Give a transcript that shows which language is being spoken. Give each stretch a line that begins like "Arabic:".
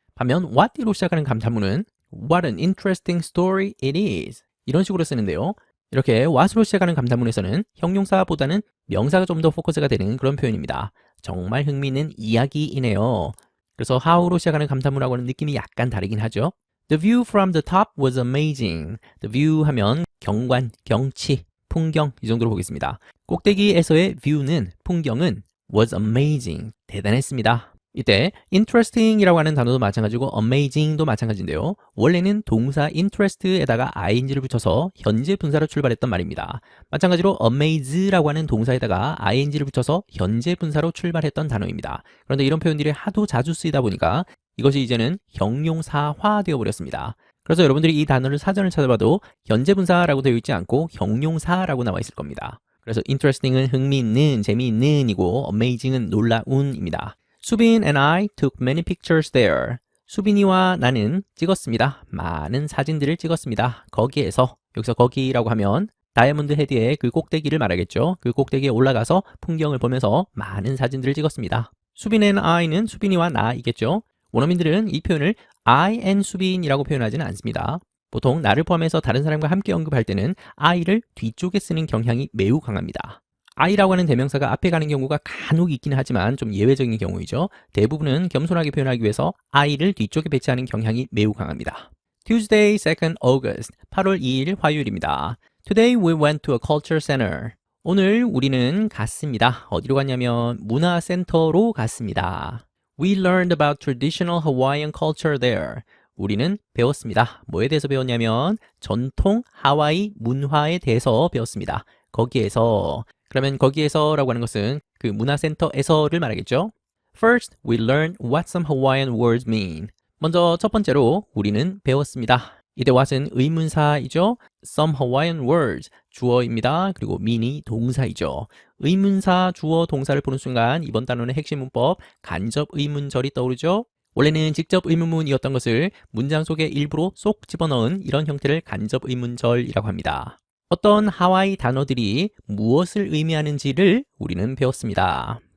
Korean: 반면 what으로 시작하는 감탄문은
English: what an interesting story it is
Korean: 이런 식으로 쓰는데요. 이렇게 what으로 시작하는 감탄문에서는 형용사보다는 명사가 좀 더 포커스가 되는 그런 표현입니다. 정말 흥미있는 이야기이네요. 그래서 how로 시작하는 감탄문하고는 느낌이 약간 다르긴 하죠.
English: The view from the top was amazing.
Korean: The view 하면 경관, 경치, 풍경 이 정도로 보겠습니다. 꼭대기에서의 view는 풍경은 was amazing 대단했습니다. 이때 interesting이라고 하는 단어도 마찬가지고 amazing도 마찬가지인데요. 원래는 동사 interest에다가 ing를 붙여서 현재 분사로 출발했던 말입니다. 마찬가지로 amaze라고 하는 동사에다가 ing를 붙여서 현재 분사로 출발했던 단어입니다. 그런데 이런 표현들이 하도 자주 쓰이다 보니까 이것이 이제는 형용사화 되어 버렸습니다. 그래서 여러분들이 이 단어를 사전을 찾아봐도 현재 분사라고 되어 있지 않고 형용사라고 나와 있을 겁니다. 그래서 interesting은 흥미있는, 재미있는 이고 amazing은 놀라운입니다.
English: 수빈 and I took many pictures there.
Korean: 수빈이와 나는 찍었습니다. 많은 사진들을 찍었습니다. 거기에서, 여기서 거기라고 하면 다이아몬드 헤드의 그 꼭대기를 말하겠죠. 그 꼭대기에 올라가서 풍경을 보면서 많은 사진들을 찍었습니다. 수빈 and I는 수빈이와 나이겠죠. 원어민들은 이 표현을 I and 수빈이라고 표현하지는 않습니다. 보통 나를 포함해서 다른 사람과 함께 언급할 때는 I를 뒤쪽에 쓰는 경향이 매우 강합니다. I라고 하는 대명사가 앞에 가는 경우가 간혹 있기는 하지만 좀 예외적인 경우이죠. 대부분은 겸손하게 표현하기 위해서 I를 뒤쪽에 배치하는 경향이 매우 강합니다.
English: Tuesday, 2nd August,
Korean: 8월 2일 화요일입니다.
English: Today we went to a culture center.
Korean: 오늘 우리는 갔습니다. 어디로 갔냐면 문화센터로 갔습니다.
English: We learned about traditional Hawaiian culture there.
Korean: 우리는 배웠습니다. 뭐에 대해서 배웠냐면 전통 하와이 문화에 대해서 배웠습니다. 거기에서, 그러면 거기에서라고 하는 것은 그 문화센터에서를 말하겠죠.
English: First, we learned what some Hawaiian words mean.
Korean: 먼저 첫 번째로 우리는 배웠습니다. 이때 what은 의문사이죠.
English: Some Hawaiian words,
Korean: 주어입니다. 그리고 mean이 동사이죠. 의문사, 주어, 동사를 보는 순간 이번 단원의 핵심 문법 간접 의문절이 떠오르죠. 원래는 직접 의문문이었던 것을 문장 속에 일부러 쏙 집어넣은 이런 형태를 간접 의문절이라고 합니다. 어떤 하와이 단어들이 무엇을 의미하는지를 우리는 배웠습니다.